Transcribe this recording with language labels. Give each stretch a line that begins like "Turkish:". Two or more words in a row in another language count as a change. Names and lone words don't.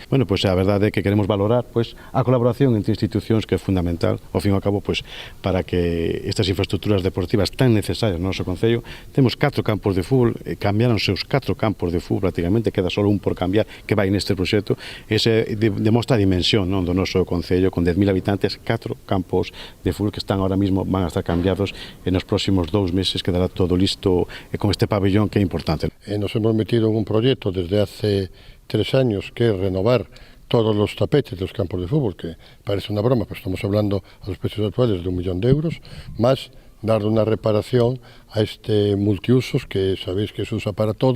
Galician: Bueno, pois a verdade é que queremos valorar a colaboración entre institucións, que é fundamental, ao fin e ao cabo, para que estas infraestructuras deportivas tan necesarias no noso Concello. Temos 4 campos de fútbol, cambiáronse os 4 campos de fútbol prácticamente, queda só un por cambiar que vai neste proxecto. Ese demostra a dimensión do noso Concello, con 10.000 habitantes, 4 campos de fútbol que están
Spanish: ahora mismo,
Galician: van a estar cambiados en os próximos 2 meses, quedará todo listo con este pabellón que é importante.
Spanish: Nos hemos metido en un proyecto desde hace 3 años que es renovar todos los tapetes de los campos de fútbol, que parece una broma, pero estamos hablando a los precios actuales de 1 millón de euros, más dar una reparación a este multiusos que sabéis que se usa para todo.